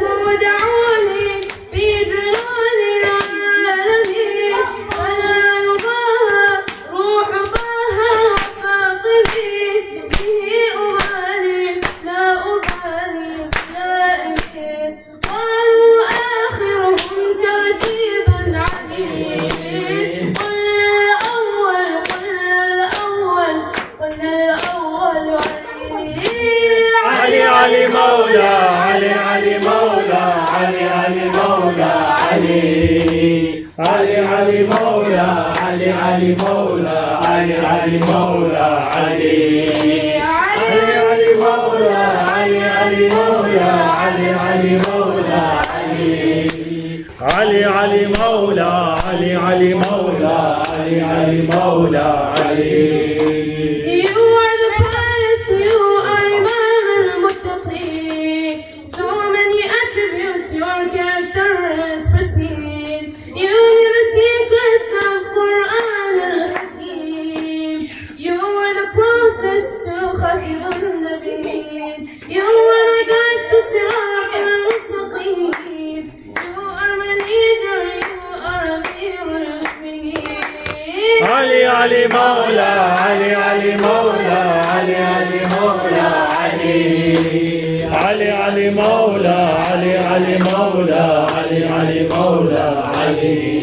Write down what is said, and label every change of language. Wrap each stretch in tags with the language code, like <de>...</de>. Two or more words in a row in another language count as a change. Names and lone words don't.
<ar>دعوني في جنون العالمين ولا يباهى روح باها فاطمي به أبالي لا أبالي دائمي قالوا آخرهم ترتيبا علي قلنا الأول قلنا الأول قلنا الأول علي علي مولا علي علي مولا علي علي مولا علي علي علي مولا علي علي مولا علي علي مولا علي علي علي مولا علي علي مولا علي علي مولا علي علي علي مولى علي علي مولى علي علي مولى علي.</ar> <en>You are the pious, you are</en> <ar>إمام المتقين.</ar> <en>So many attributes, your character is pristine. You knew the secrets of</en> <ar>القرآن الحكيم.</ar> <en>You are the closest to</en> <ar>خطيب النبيين.</ar> <en>You are my guide to</en> <ar>صراط المستقيم.</ar> <en>You are my leader, you are</en> <ar>أمير المؤمنين. علي علي مولى علي علي مولى علي علي مولى علي. علي علي مولى علي علي مولى علي علي مولى علي.</ar>